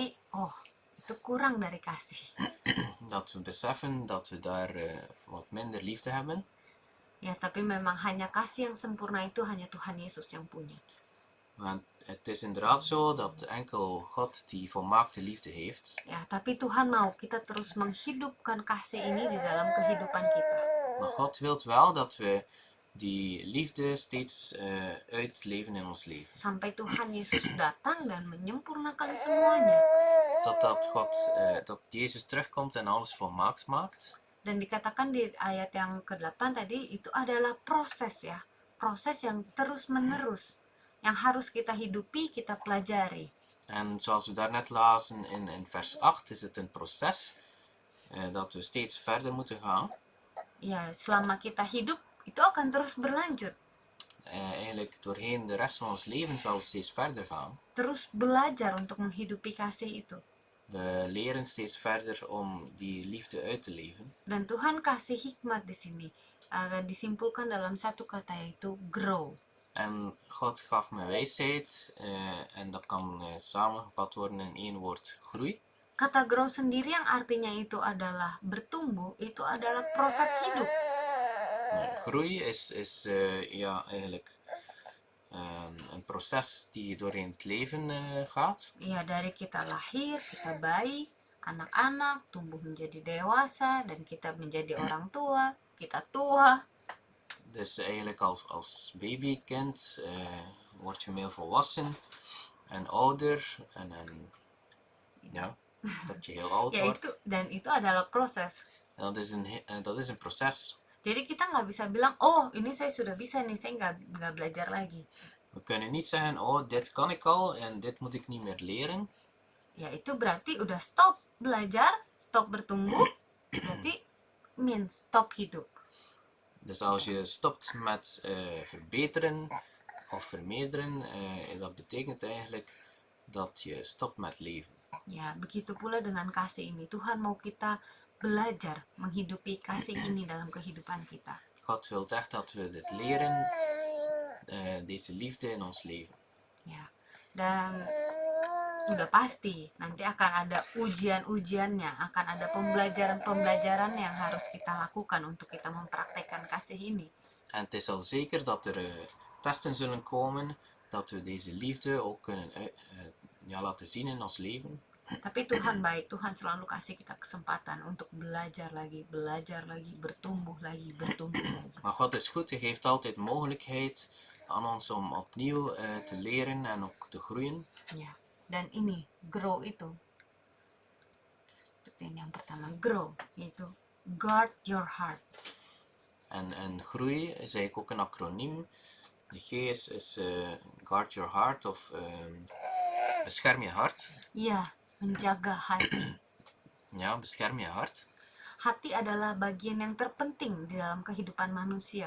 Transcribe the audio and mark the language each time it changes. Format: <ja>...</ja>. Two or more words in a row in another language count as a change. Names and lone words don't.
<id>Dan berarti, oh itu kurang dari kasih.</id> <nl>dat we beseffen dat we daar wat minder liefde hebben.</nl> <id>Ya, tapi memang hanya kasih yang sempurna itu hanya Tuhan Yesus yang punya.</id> <nl>Want het is inderdaad zo dat enkel God die volmaakte liefde heeft.</nl> <id>Ya, tapi Tuhan mau kita terus menghidupkan kasih ini di dalam kehidupan kita.</id> <nl>Maar God wil wel dat we die liefde steeds uitleven in ons leven.</nl> <id>Sampai Tuhan Yesus datang dan menyempurnakan semuanya.</id> <nl>Dat Jezus terugkomt en alles volmaakt maakt.</nl> <id>Dan dikatakan di ayat yang ke-8 tadi, itu adalah proses ya. Proses yang terus-menerus. Yang harus kita hidupi, kita pelajari.</id> <nl>En zoals we daarnet lazen in vers 8 is het een proces dat we steeds verder moeten gaan.</nl> <id>Ya, selama kita hidup, itu akan terus berlanjut.</id> <nl>Eigenlijk doorheen de rest van ons leven zal het steeds verder gaan.</nl> <id>Terus belajar untuk menghidupi kasih itu.</id> <nl>We leren steeds verder om die liefde uit te leven.</nl> <id>Dan Tuhan kasih hikmat di sini. Disimpulkan dalam satu kata, yaitu grow.</id> <nl>En God gaf me wijsheid en dat kan samengevat worden in één woord: groei.</nl> <id>Kata grow sendiri yang artinya itu adalah bertumbuh, itu adalah proses hidup.</id> <nl>Groei is eigenlijk een proces die doorheen het leven gaat.</nl> <id>Ya, dari kita lahir, kita bayi, anak-anak, tumbuh menjadi dewasa, dan kita menjadi orang tua, kita tua.</id> <nl>Dus eigenlijk als babykind word je meer volwassen en ouder en ja, dat je heel oud</nl> <id>Ya,</id> <nl>wordt.</nl> <id>dan itu adalah proses.</id> <nl>En dat is een proces.</nl> <id>Jadi kita nggak bisa bilang, oh ini saya sudah bisa nih, saya nggak belajar lagi.</id> <nl>We kunnen niet zeggen, oh dit kan ik al en dit moet ik niet meer leren.</nl> <id>Ya, itu berarti udah stop belajar, stop bertumbuh, berarti means stop hidup.</id> <nl>Dus als je stopt met verbeteren of vermeerderen, dat betekent eigenlijk dat je stopt met leven.</nl> <id>Ya, begitu pula dengan kasih ini. Tuhan mau kita belajar menghidupi kasih ini dalam kehidupan kita.</id> <nl>God wil echt dat we dit leren, deze liefde in ons leven.</nl> <id>Ya, dan udah pasti nanti akan ada ujian-ujiannya, akan ada pembelajaran-pembelajaran yang harus kita lakukan untuk kita mempraktekkan kasih ini.</id> <nl>En het is al zeker dat er testen zullen komen, dat we deze liefde ook kunnen laten zien in ons leven.</nl> <id>Tapi Tuhan baik, Tuhan selalu kasih kita kesempatan untuk belajar lagi, bertumbuh lagi.</id> <nl>Maar God is goed, hij geeft altijd mogelijkheid aan ons om opnieuw te leren en ook te groeien.</nl> <id>Ya, dan ini, grow itu. Seperti yang pertama, grow, yaitu</id> <en>guard your heart.</en> <nl>En groei is eigenlijk ook een acroniem. De G is</nl> <en>guard your heart</en> <nl>of bescherm je hart.</nl> <id>Iya, menjaga hati.</id> <nl>Ja, bescherm je hart.</nl> <id>Hati adalah bagian yang terpenting di dalam kehidupan manusia.</id>